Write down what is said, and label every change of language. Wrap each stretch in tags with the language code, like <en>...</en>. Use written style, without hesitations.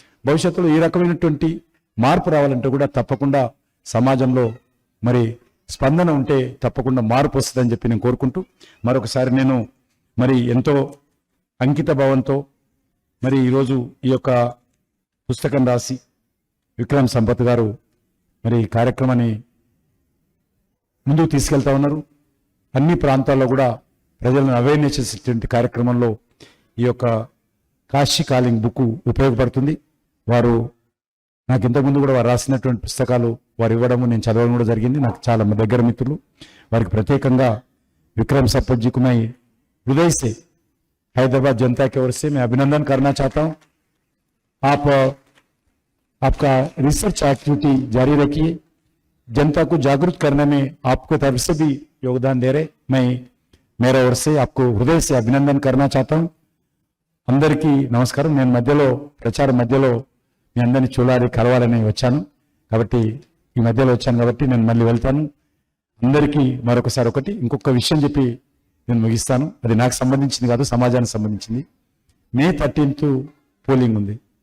<te>భవిష్యత్తులో ఈ రకమైనటువంటి మార్పు రావాలంటే కూడా తప్పకుండా సమాజంలో మరి స్పందన ఉంటే తప్పకుండా మార్పు వస్తుందని చెప్పి నేను కోరుకుంటూ, మరొకసారి నేను మరి ఎంతో అంకిత భావంతో మరి ఈరోజు ఈ యొక్క పుస్తకం రాసి విక్రమ్ సంపత్ గారు మరి ఈ కార్యక్రమాన్ని ముందుకు తీసుకెళ్తా ఉన్నారు. అన్ని ప్రాంతాల్లో కూడా ప్రజలను అవేర్నెస్ చేసేటువంటి కార్యక్రమంలో ఈ యొక్క కాశీ కాలింగ్ బుక్ ఉపయోగపడుతుంది. వారు నాకు ఇంతకుముందు కూడా వారు రాసినటువంటి పుస్తకాలు వారు ఇవ్వడము, నేను చదవడం కూడా జరిగింది. నాకు చాలా దగ్గర మిత్రులు. వారికి ప్రత్యేకంగా</te> <hi>विक्रम सप्पत जी को मैं हृदय से हैदराबाद जनता की ओर से मैं अभिनंदन करना चाहता हूं। आप आपका रिसर्च एक्टिविटी जारी रखिए, जनता को जागरूक करने में आपको तरफ से भी योगदान दे रहे, मैं मेरा ओर से आपको हृदय से अभिनंदन करना चाहता हूं।</hi> <te>అందరికీ నమస్కారం। నేను మధ్యలో ప్రచారం మధ్యలో మీ అందరిని చూడాలి కలవాలని వచ్చాను కాబట్టి ఈ మధ్యలో వచ్చాను కాబట్టి నేను మళ్ళీ వెళ్తాను। అందరికీ మరొకసారి ఇంకొక విషయం చెప్పి నేను ముగిస్తాను. అది నాకు సంబంధించింది కాదు, సమాజానికి సంబంధించింది. మే 13th పోలింగ్ ఉంది.</te>